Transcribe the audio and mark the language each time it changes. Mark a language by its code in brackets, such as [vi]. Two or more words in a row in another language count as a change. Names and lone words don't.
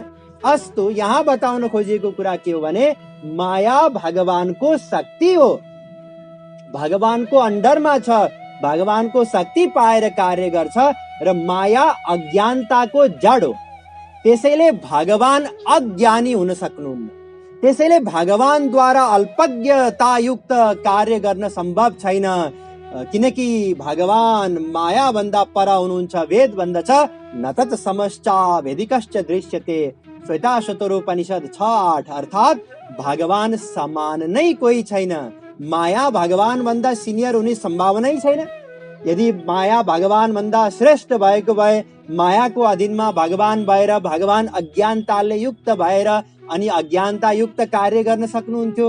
[ne] अस्तु, यहाँ बताउन खोजिएको कुरा के हो भने माया भगवानको शक्ति हो, भगवानको अन्डरमा छ, भगवानको शक्ति पाएर कार्य गर्छ र माया अज्ञानताको जड हो। त्यसैले भगवान अज्ञानी हुन सक्नुहुन्न। त्यसैले भगवानद्वारा अल्पज्ञतायुक्त कार्य गर्न सम्भव छैन, किनकि भगवान माया भन्दा पर हुनुहुन्छ। वेद भन्दछ [sa] न तत् समश्चा वेदिकश्च दृश्यते, [ne] श्वेताशतरोपनिषद 6:8, अर्थात भगवान समान नै कोही छैन। माया भगवान भन्दा सिनियर हुने सम्भावना नै छैन। यदि माया भगवान भन्दा श्रेष्ठ भएको भए मायाको अधीनमा भगवान भएर भगवान अज्ञानताले युक्त भएर अनि अज्ञानता युक्त कार्य गर्न सक्नुहुन्थ्यो।